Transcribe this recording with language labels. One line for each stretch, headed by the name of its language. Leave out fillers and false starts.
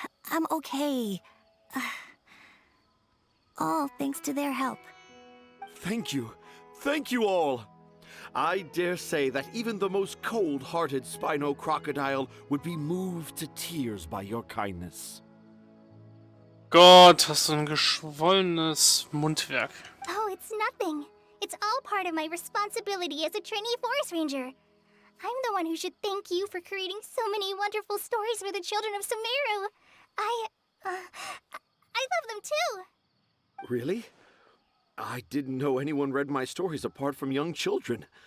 English: I'm okay. All thanks to their help. Thank you. Thank you all. I dare say that even the most cold-hearted Spino crocodile would be moved to tears by your kindness.
German: Gott, hast du ein geschwollenes Mundwerk.
English: Oh, it's nothing. It's all part of my responsibility as a trainee forest ranger. I'm the one who should thank you for creating so many wonderful stories for the children of Sumeru. I love them too. Really? I didn't know anyone read my stories apart from young children.